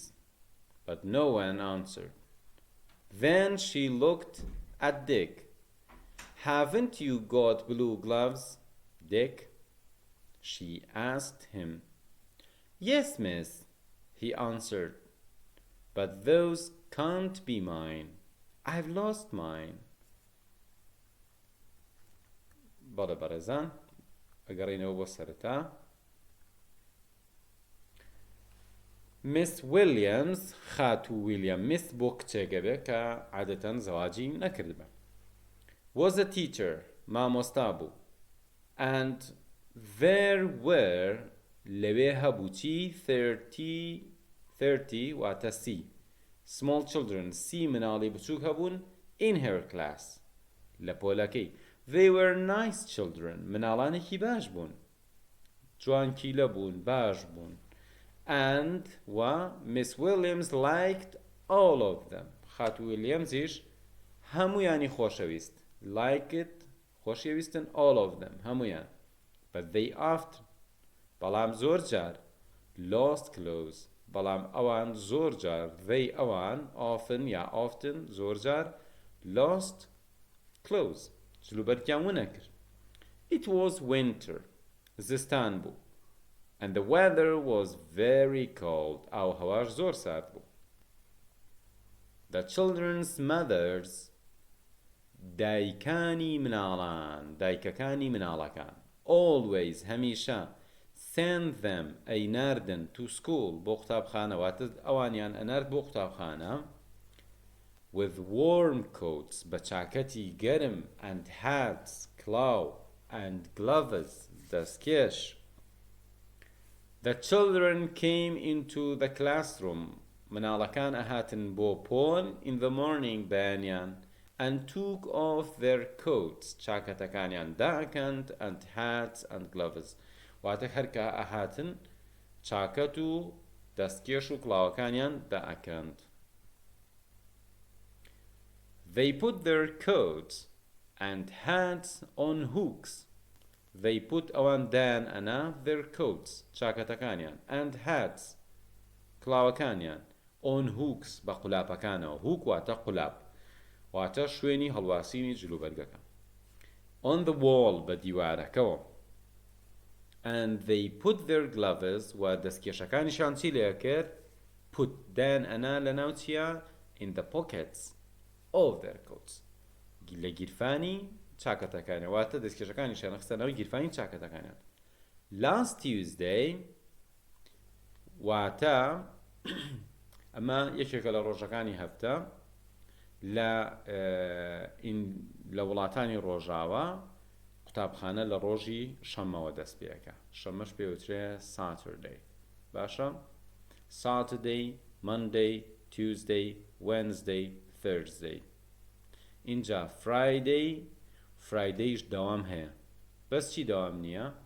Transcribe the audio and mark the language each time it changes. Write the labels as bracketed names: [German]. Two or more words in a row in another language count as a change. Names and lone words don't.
[English] But no one answered. Then she looked at Dick. "Haven't you got blue gloves, Dick?" she asked him. "Yes, miss," he answered, "but those can't be mine. I've lost mine." [Central Kurdish] بەڵێ بەڕێزان ئەگەڕێینەوە بۆ سەرەتا. Miss Williams خاتو ویلیام Miss بۆ کچێکە بێ کە عادەتەن زەواجی نەکردبە [English] was a teacher [Central Kurdish] مامۆستا بوو [English] and there were [Central Kurdish] لەوێ هەبوو چی 30 واتە سی [English] small children [Central Kurdish] سی مناڵی بچووک هەبوون [English] in her class [Central Kurdish] لە پۆلەکەی. [English] They were nice children [Central Kurdish] مناڵانێکی باش بوون جوانکیلە بوون باش بوون. [English] And Miss Williams liked all of them. [Central Kurdish] خاتو ویلیامزیش هەمویانی خۆشەویست. [English] Liked خۆشەویستن all of them هەمویان. But they often [Central Kurdish] بەڵام زۆر جار [English] lost clothes [Central Kurdish] بەڵام ئەوان زۆر جار they ئەوان often زۆر جار [English] lost clothes [Central Kurdish] جلوبەرکیان ونەکرد. [English] It was winter [Central Kurdish] زستان بوو [English] and the weather was very cold [Central Kurdish] ئاو هەواش زۆر سارد بوو. [English] The children's mothers [Central Kurdish] دایکەکانی مناڵەکان always هەمیشە [English] send them [Central Kurdish] ئەیناردن [English] to school [Central Kurdish] بۆ قوتابخانە واتە ئەوانیان ئەنارد بۆ قوتابخانە [English] with warm coats [Central Kurdish] بە چاکەتی گەرم [English] and hats [Central Kurdish] کڵاو [English] and gloves [Central Kurdish] دەستکێش. [English] The children came into the classroom [Central Kurdish] مناڵەکان ئەهاتن بۆ پۆل [English] in the morning بەیانیان and took off their coats [Central Kurdish] چاکەتەکانیان داکەند [English] and hats and gloves [Central Kurdish] واتە هەرکە ئەهاتن چاکەت و دەستکێش و کڵاوەکانیان داکەند. [English] They put their coats and hats on hooks. They put [Central Kurdish] ئەوان دایان ئەنا [English] their coats چاکەتەکانیان and hats کڵاوەکانیان on hooks بە [Central Kurdish] قولاپەکانەوە hook واتە قولاب واتە شوێنی هەڵواسینی جلوبەرگەکە [English] on the wall [Central Kurdish] بە دیوارەکەوە [English] and they put their gloves [Central Kurdish] و دەستکێشەکانیشان چی لێ کرد put دایان ئەنا لەناو چیە [English] in the pockets of their coats [Central Kurdish] لە گیرفانی چاکەتەکانیان واتە دەستکێشەکانیشان خستەنەوەی گیرفانی چاکەتەکانیان. [English] Last Tuesday [Central Kurdish] واتە ئەمە یەکێکە لە ڕۆژەکانی هەفتە لە وڵاتانی ڕۆژاوە قوتابخانە لە ڕۆژی شەمەوە دەست پێەکە شەمەش پێوترێ Saturday باشە [English] Saturday, Monday, Tuesday, Wednesday, Thursday [Central Kurdish] اینجا Fridayش دەوام هەیە بەس چی دەوام نییە